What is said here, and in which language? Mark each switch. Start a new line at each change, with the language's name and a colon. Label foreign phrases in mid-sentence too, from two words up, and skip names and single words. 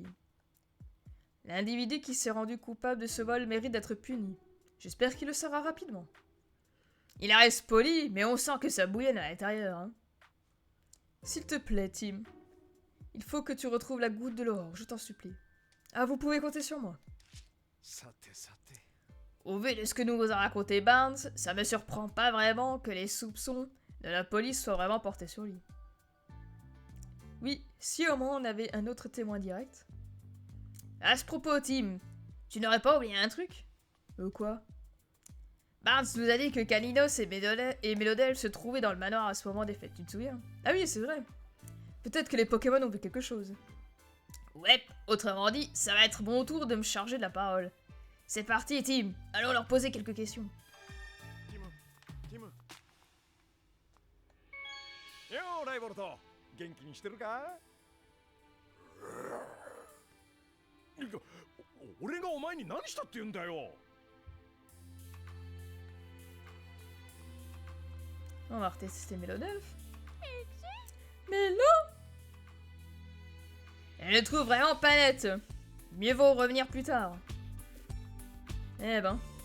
French: L'individu qui s'est rendu coupable de ce vol mérite d'être puni. J'espère qu'il le sera rapidement. Il reste poli, mais on sent que ça bouillonne à l'intérieur. Hein. S'il te plaît, Tim. Il faut que tu retrouves la goutte de l'aurore, je t'en supplie. Ah, vous pouvez compter sur moi.
Japanese: さてさて
French: Au vu de ce que nous vous a raconté Barnes, ça me surprend pas vraiment que les soupçons de la police soient vraiment portés sur lui. Oui, si au moins on avait un autre témoin direct. À ce propos, Tim, tu n'aurais pas oublié un truc? Quoi? Barnes nous a dit que Kalinos et Mélodel se trouvaient dans le manoir à ce moment des fêtes, tu te souviens? Ah oui, c'est vrai. Peut-être que les Pokémon ont vu quelque chose. Ouais, autrement dit, ça va être mon tour de me charger de la parole. C'est parti, Tim. Allons leur poser quelques questions.
Japanese: ティムティムよーライボルト元気にしてるか俺がお前に何したって言うんだよ
French: On va retester Mélodelph. Mélo! Elle le trouve vraiment pas nette. Mieux vaut revenir plus tard. Eh ben.